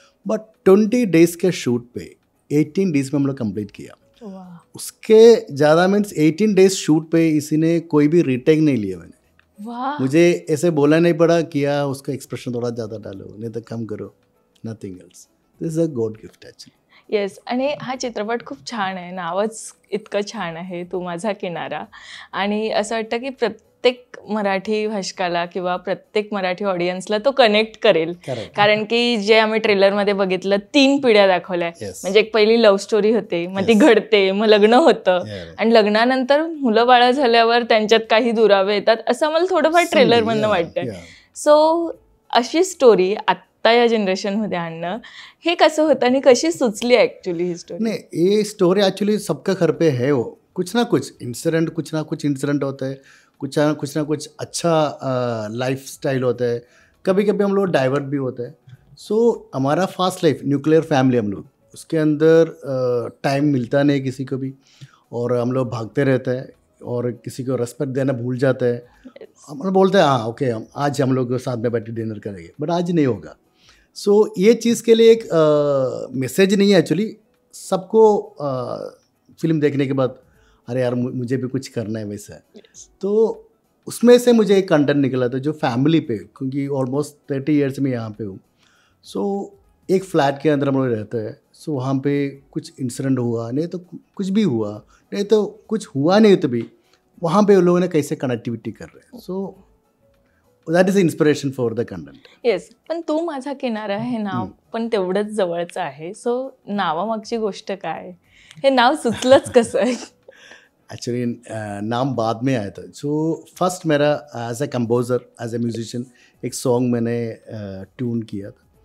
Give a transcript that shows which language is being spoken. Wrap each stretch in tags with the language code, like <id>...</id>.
<hi>But 20 days के shoot पे 18 days में हम लोग कंप्लीट किया. वाह. उसके ज़्यादा मीन्स 18 डेज शूट पे इसी ने कोई भी रीटेक नहीं लिया. मैंने वाह. मुझे ऐसे बोला नहीं पड़ा किया उसका एक्सप्रेशन थोड़ा ज़्यादा डालो, नहीं तो कम करो,</hi> <en>Nothing else. This is a god gift actually. Yes.</en> <mr>आणि हा चित्रपट खूप छान आहे, नावच इतकं छान आहे, तू माझा किनारा. आणि असं वाटतं की प्रत्येक मराठी भाषकाला किंवा प्रत्येक मराठी ऑडियन्सला तो कनेक्ट करेल.</mr> <en>Correct.</en> <mr>कारण की जे आम्ही ट्रेलरमध्ये बघितलं 3 पिढ्या दाखवल्या.</mr> <en>Yes.</en> <mr>म्हणजे एक पहिली लव्ह स्टोरी होते, मग ती</mr> <en>Yes.</en> <mr>घडते, मग लग्न होतं,</mr> <en>Yeah.</en> <mr>आणि लग्नानंतर मुलं बाळं झाल्यावर त्यांच्यात काही दुरावे येतात, असं मला थोडंफार ट्रेलरमधनं वाटतंय. सो अशी स्टोरी आत्ता या जनरेशनमध्ये आणणं हे कसं होतं आणि कशी सुचली ॲक्च्युली ही स्टोरी?</mr> <hi>नहीं, ये स्टोरी एक्चुअली सबका घर पे है. वो कुछ ना कुछ इंसिडेंट होता है, कुछ ना कुछ अच्छा लाइफ स्टाइल होता है, कभी कभी हम लोग डाइवर्ट भी होते हैं. सो हमारा फास्ट लाइफ, न्यूक्लियर फैमिली हम लोग, उसके अंदर टाइम मिलता नहीं किसी को भी, और हम लोग भागते रहते हैं और किसी को रेस्पेक्ट देना भूल जाते हैं. हम लोग बोलते हैं हाँ ओके आज हम लोग साथ में बैठ के डिनर करेंगे, बट आज नहीं होगा. सो ये चीज़ के लिए एक मैसेज नहीं है एक्चुअली. सबको फिल्म देखने के बाद अरे यार मुझे भी कुछ करना है वैसा. तो उसमें से मुझे एक कंटेंट निकला था जो फैमिली पे, क्योंकि ऑलमोस्ट 30 ईयर्स में यहाँ पे हूँ. सो एक फ्लैट के अंदर हम लोग रहते हैं. सो वहाँ पे कुछ इंसिडेंट हुआ, नहीं तो कुछ भी हुआ, नहीं तो कुछ हुआ नहीं तो भी वहाँ पे उन लोगों ने कैसे कनेक्टिविटी कर रहे हैं.</hi> <en>So that is inspiration for the content. Yes.</en> <mr>पण तू माझा किनारा हे नाव पण तेवढंच जवळचं आहे. सो नावामागची गोष्ट काय, हे नाव सुचलंच कसं आहे?</mr> <hi>एक्चुअली नाम बाद में आया था. सो फर्स्ट मेरा</hi> <en>as a composer, as a musician</en> <hi>एक सॉन्ग मैंने ट्यून किया था.</hi>